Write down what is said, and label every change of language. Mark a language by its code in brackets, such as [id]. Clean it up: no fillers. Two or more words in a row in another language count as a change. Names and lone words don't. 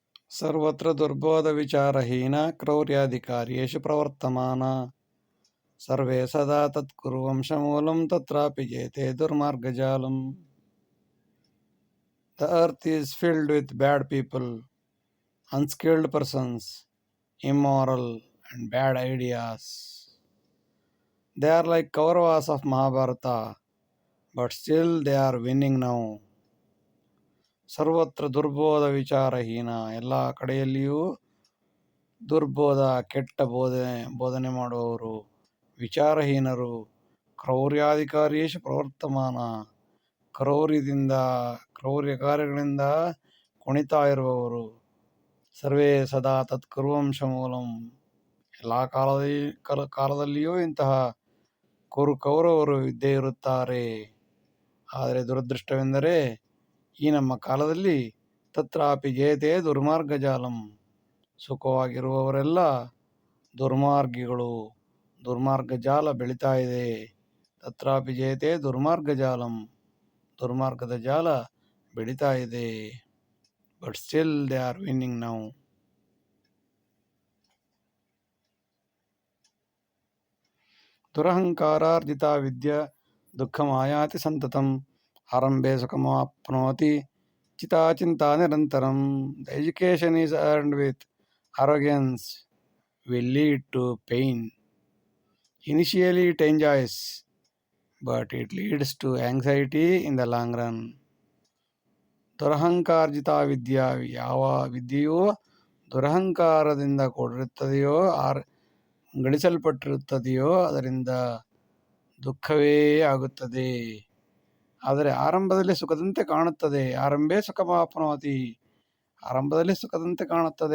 [sa] ಸರ್ವತ್ರ ದುರ್ಬೋಧವಿಚಾರಹೀನ ಕ್ರೌರ್ಯಾಧಿಕಾರ್ಯೇಷು ಪ್ರವರ್ತಮಾನ ಸರ್ವೇ ಸದಾ ತತ್ಕುರ್ವಂಶಮೂಲಂ ತತ್ರಾಪಿ ಜೇತೆ ದುರ್ಮಾರ್ಗಜಾಲಂ. [en] The earth is filled with bad people, unskilled persons, immoral and bad ideas. They are like Kauravas of Mahabharata, but still they are winning now. [sa] ಸರ್ವತ್ರ ದುರ್ಬೋಧ ವಿಚಾರಹೀನ, [kn] ಎಲ್ಲ ಕಡೆಯಲ್ಲಿಯೂ ದುರ್ಬೋಧ, ಕೆಟ್ಟ ಬೋಧನೆ ಮಾಡುವವರು, ವಿಚಾರಹೀನರು, [sa] ಕ್ರೌರ್ಯಾಧಿಕಾರಿಯೇಷು ಪ್ರವರ್ತಮಾನ, [kn] ಕ್ರೌರ್ಯ ಕಾರ್ಯಗಳಿಂದ ಕುಣಿತಾ ಇರುವವರು, [sa] ಸರ್ವೇ ಸದಾ ತತ್ಕುರ್ವಂಶ ಮೂಲಂ, [kn] ಎಲ್ಲ ಕಾಲದಲ್ಲಿಯೂ ಇಂತಹ ಕೌರವರು ಇದ್ದೇ ಇರುತ್ತಾರೆ. ಆದರೆ ದುರದೃಷ್ಟವೆಂದರೆ ಈ ನಮ್ಮ ಕಾಲದಲ್ಲಿ [sa] ತತ್ರಾಪಿ ಜಯತೆ ದುರ್ಮಾರ್ಗಜಾಲಂ, [kn] ಸುಖವಾಗಿರುವವರೆಲ್ಲ ದುರ್ಮಾರ್ಗಿಗಳು, ದುರ್ಮಾರ್ಗಜಾಲ ಬೆಳೀತಾ ಇದೆ. [sa] ತತ್ರಾಪಿ ಜಯತೆ ದುರ್ಮಾರ್ಗಜಾಲಂ, [kn] ದುರ್ಮಾರ್ಗದ ಜಾಲ ಬೆಳೀತಾ ಇದೆ. [en] but still they are winning now. [sa] ದುರಹಂಕಾರಾರ್ಜಿತ ವಿದ್ಯ ದುಃಖಮಾಯಾತಿ ಸಂತತಂ, ಆರಂಭೆ ಸುಖಮಾಪ್ನೋತಿ ಚಿತಾಚಿಂತಾ ನಿರಂತರಂ. [en] The education is earned with arrogance will lead to pain. Initially it enjoys, but it leads to anxiety in the long run. [sa] ದುರಹಂಕಾರ್ಜಿತ ವಿದ್ಯಾ, [kn] ಯಾವ ವಿದ್ಯೆಯು ದುರಹಂಕಾರದಿಂದ ಕೂಡಿರುತ್ತದೆಯೋ, ಗಳಿಸಲ್ಪಟ್ಟಿರುತ್ತದೆಯೋ ಅದರಿಂದ ದುಃಖವೇ ಆಗುತ್ತದೆ. ಆದರೆ ಆರಂಭದಲ್ಲಿ ಸುಖದಂತೆ ಕಾಣುತ್ತದೆ. [sa] ಆರಂಭೇ ಸುಖಮಾಪ್ನೋತಿ, [kn] ಆರಂಭದಲ್ಲಿ ಸುಖದಂತೆ ಕಾಣುತ್ತದೆ.